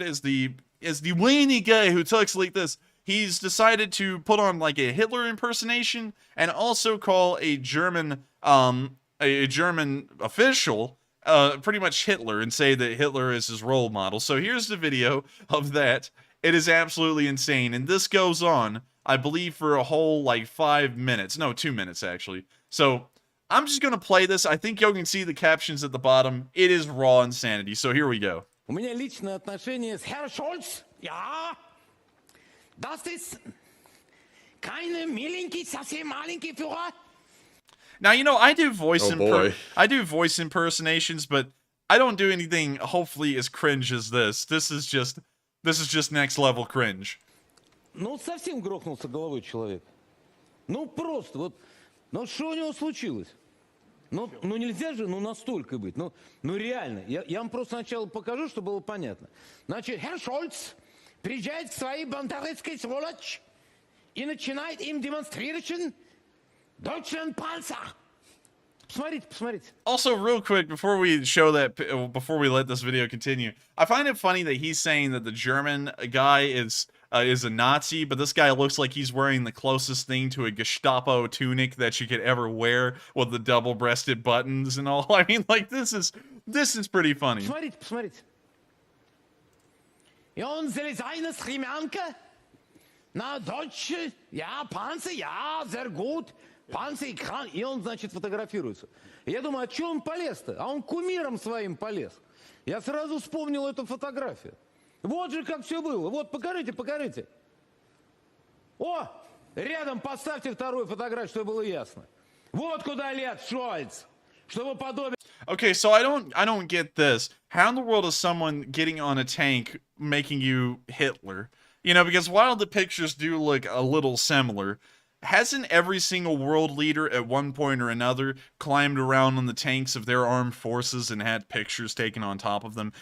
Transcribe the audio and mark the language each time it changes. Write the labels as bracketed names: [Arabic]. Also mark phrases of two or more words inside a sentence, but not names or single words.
[English] As the whiny guy who talks like this, he's decided to put on like a Hitler impersonation and also call a German official pretty much Hitler and say that Hitler is his role model. So here's the video of that. It is absolutely insane, and this goes on, I believe, for a whole, like, 5 minutes. No, 2 minutes, actually. So, I'm just gonna play this. I think y'all can see the captions at the bottom. It is raw insanity, so here we go. [Russian] У меня личное отношение с Herr Scholz. [German] Ja, das ist keine [Russian] миленький, совсем маленький Führer. [English] Now, you know, I do voice impersonations, but I don't do anything hopefully as cringe as this. This is just next level cringe. [Russian] Ну, совсем грохнулся головой человек. Ну, просто, вот, ну, что у него случилось? Ну нельзя же, ну настолько быть. Ну реально. Я вам просто сначала покажу, чтобы было понятно. Значит, Herr Scholz приезжает к своей бандеровской сволочь и начинает им демонстрировать [German] Deutschland Panzer. [Russian] Посмотрите. [English] Also, real quick, before we show that, before we let this video continue, I find it funny that he's saying that the German guy is a Nazi, but this guy looks like he's wearing the closest thing to a Gestapo tunic that you could ever wear with the double-breasted buttons and all. I mean, like, this is pretty funny. [Russian] Посмотрите. И он залезает на стремянка, на [German] Deutsche, ja, Panzer, ja, sehr gut. [Russian] Панцирь-кран, и он, значит, фотографируется. И я думаю, а что он полез-то? А он кумиром своим полез. Я сразу вспомнил эту фотографию. Вот же как все было. Вот, покажите. О, рядом поставьте вторую фотографию, чтобы было ясно. Вот куда лет Шольц, чтобы подобие... [English] Okay, so I don't get this. How in the world is someone getting on a tank making you Hitler? You know, because while the pictures do look a little similar, hasn't every single world leader at one point or another climbed around on the tanks of their armed forces and had pictures taken on top of them?